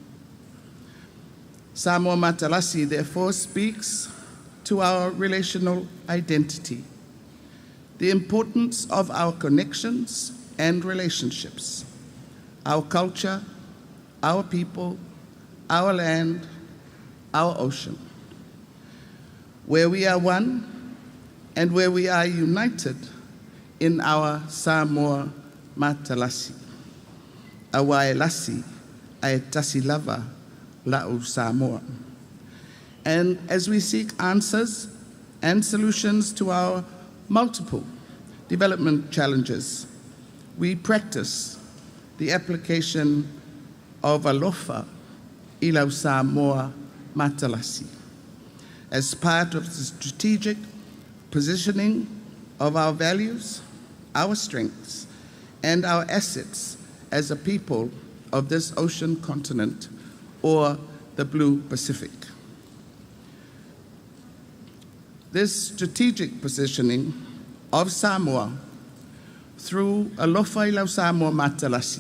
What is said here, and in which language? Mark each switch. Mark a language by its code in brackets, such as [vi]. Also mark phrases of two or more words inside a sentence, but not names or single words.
[en] Samoa Matalasi therefore speaks to our relational identity, the importance of our connections and relationships, our culture, our people, our land, our ocean, where we are one and where we are united in our Samoa Matalasi. [sm] Awae lasi, ae tasi lava, la'u Samoa. [en] And as we seek answers and solutions to our multiple development challenges, we practice the application of [sm] alofa i lau Samoa Matalasi [en] as part of the strategic positioning of our values, our strengths, and our assets as a people of this ocean continent, or the Blue Pacific. This strategic positioning of Samoa through [sm] Alofa i lau Samoa Matalasi